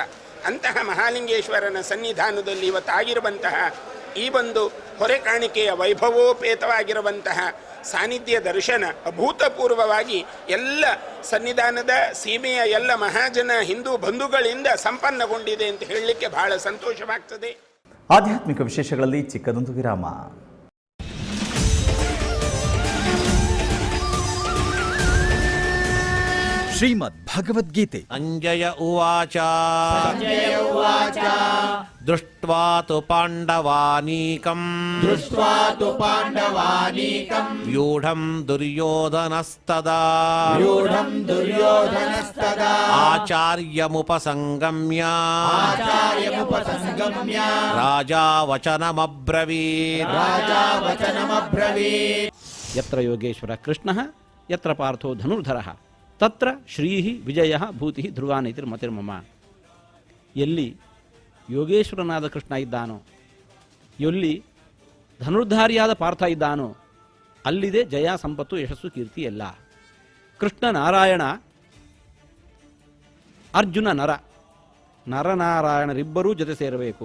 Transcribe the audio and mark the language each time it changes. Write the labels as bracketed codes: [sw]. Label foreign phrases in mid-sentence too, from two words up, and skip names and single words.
[kn] ಅಂತಹ ಮಹಾಲಿಂಗೇಶ್ವರನ ಸನ್ನಿಧಾನದಲ್ಲಿ ಇವತ್ತಾಗಿರುವಂತಹ ಈ ಒಂದು ಹೊರೆ ಕಾಣಿಕೆಯ ವೈಭವೋಪೇತವಾಗಿರುವಂತಹ ಸಾನ್ನಿಧ್ಯ ದರ್ಶನ ಅಭೂತಪೂರ್ವವಾಗಿ ಎಲ್ಲ ಸನ್ನಿಧಾನದ ಸೀಮೆಯ ಎಲ್ಲ ಮಹಾಜನ ಹಿಂದೂ ಬಂಧುಗಳಿಂದ ಸಂಪನ್ನಗೊಂಡಿದೆ ಅಂತ ಹೇಳಲಿಕ್ಕೆ ಬಹಳ ಸಂತೋಷವಾಗ್ತದೆ. ಆಧ್ಯಾತ್ಮಿಕ ವಿಶೇಷಗಳಲ್ಲಿ ಚಿಕ್ಕದೊಂದು ವಿರಾಮ. ಶ್ರೀಮದ್ ಭಗವದ್ಗೀತೆ. [sa] ಸಂಜಯ ಉವಾಚ ದೃಷ್ಟ್ವಾ ತು ಪಾಂಡವಾನೀಕಂ ವ್ಯೂಢಂ ದುರ್ಯೋಧನಸ್ತದಾ ಆಚಾರ್ಯಮುಪಸಂಗಮ್ಯ ರಾಜಾ ವಚನಮಬ್ರವೀತ್. ಯತ್ರ ಯೋಗೇಶ್ವರ ಕೃಷ್ಣಃ ಯತ್ರ ಪಾರ್ಥೋ ಧನುರ್ಧರಃ ತತ್ರ ಶ್ರೀಹಿ ವಿಜಯ ಭೂತಿ ಧ್ರುವಾನೈತಿರ್ಮತಿರ್ಮಮ. [kn] ಎಲ್ಲಿ ಯೋಗೇಶ್ವರನಾದ ಕೃಷ್ಣ ಇದ್ದಾನೋ, ಎಲ್ಲಿ ಧನುರ್ಧಾರಿಯಾದ ಪಾರ್ಥ ಇದ್ದಾನೋ, ಅಲ್ಲಿದೆ ಜಯ, ಸಂಪತ್ತು, ಯಶಸ್ಸು, ಕೀರ್ತಿ ಎಲ್ಲ. ಕೃಷ್ಣ ನಾರಾಯಣ ಅರ್ಜುನ ನರ, ನರನಾರಾಯಣರಿಬ್ಬರೂ ಜೊತೆ ಸೇರಬೇಕು.